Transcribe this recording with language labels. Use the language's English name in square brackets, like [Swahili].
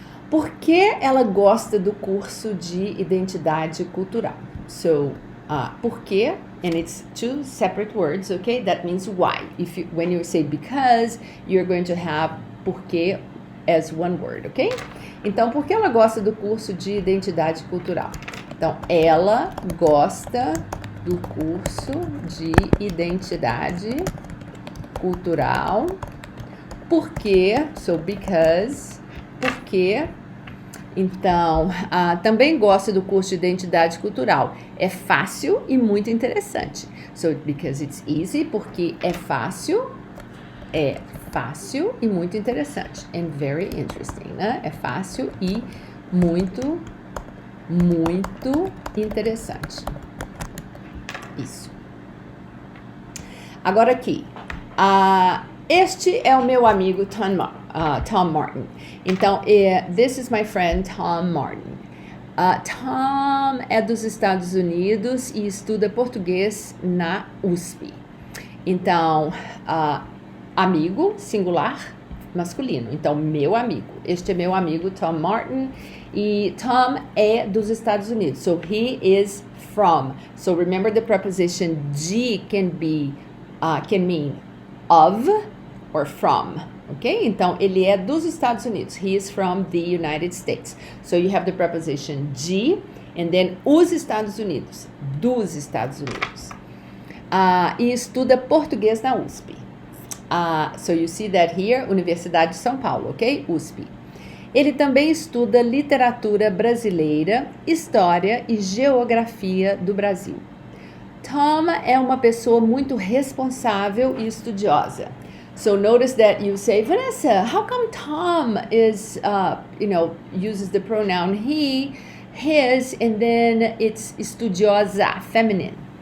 [Portuguese] Por que ela gosta do curso de identidade cultural? So, por quê? [English] And it's two separate words, okay? That means why. When you say because, you're going to have porquê as one word, ok? [Portuguese] Então, por que ela gosta do curso de identidade cultural? Então, ela gosta do curso de identidade cultural porque, [English] so because, [Portuguese] porque. Então, também gosto do curso de identidade cultural. É fácil e muito interessante. [English] So, because it's easy, [Portuguese] porque é fácil e muito interessante. [English] And very interesting, né? [Portuguese] É fácil e muito, muito interessante. Isso. Agora aqui. Este é o meu amigo Tom Martin. [English] Então, this is my friend Tom Martin. [Portuguese] Tom é dos Estados Unidos e estuda português na USP. Então, amigo, singular, masculino. Então, meu amigo. Este é meu amigo Tom Martin. E Tom é dos Estados Unidos. [English] So, he is from. So, remember the preposition de can mean of or from. Ok? [Portuguese] Então, ele é dos Estados Unidos. [English] He is from the United States. So, you have the preposition de and then [Portuguese] os Estados Unidos. Dos Estados Unidos. E estuda português na USP. [English] So, you see that here, Universidade de São Paulo, ok? USP. [Portuguese] Ele também estuda literatura brasileira, história e geografia do Brasil. Tom é uma pessoa muito responsável e estudiosa. [English] So notice that you say, Vanessa, how come Tom is, uses the pronoun he, his, and then it's estudiosa, feminine.